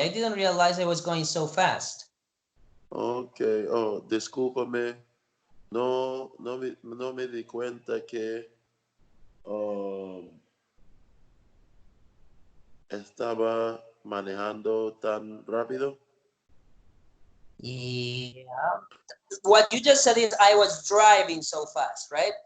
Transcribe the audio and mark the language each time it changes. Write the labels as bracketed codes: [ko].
[en] I didn't realize I was going so fast. [es] Okay. Oh, discúlpame. No me di cuenta que um, estaba manejando tan rápido. [en] Yeah. What you just said is I was driving so fast, right?